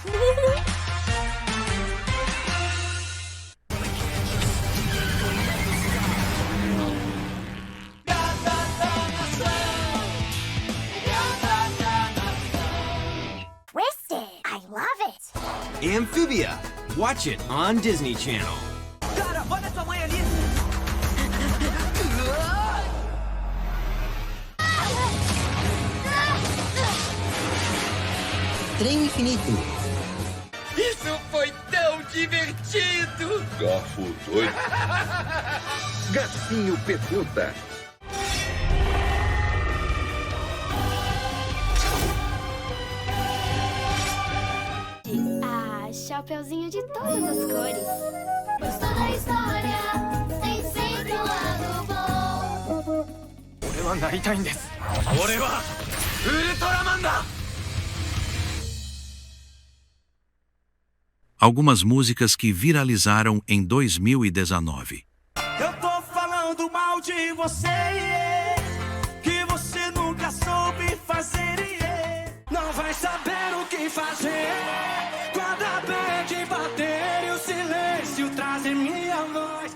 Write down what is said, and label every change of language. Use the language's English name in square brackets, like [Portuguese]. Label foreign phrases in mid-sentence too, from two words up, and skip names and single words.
[English] Twisted, I love it. Amphibia. Watch it on Disney Channel. [Portuguese] Cara, olha sua mãe ali. Trem Infinito. Isso foi tão divertido! Garfo doido. Gatinho Pergunta. Chapeuzinho de todas as cores. Pois toda história tem sempre um lado bom. [Japanese] 俺はなりたいんです。俺は [Portuguese] Algumas músicas que viralizaram em 2019. Eu tô falando mal de você, que você nunca soube fazer, não vai saber o que fazer quando a band bater e o silêncio trazer minha voz.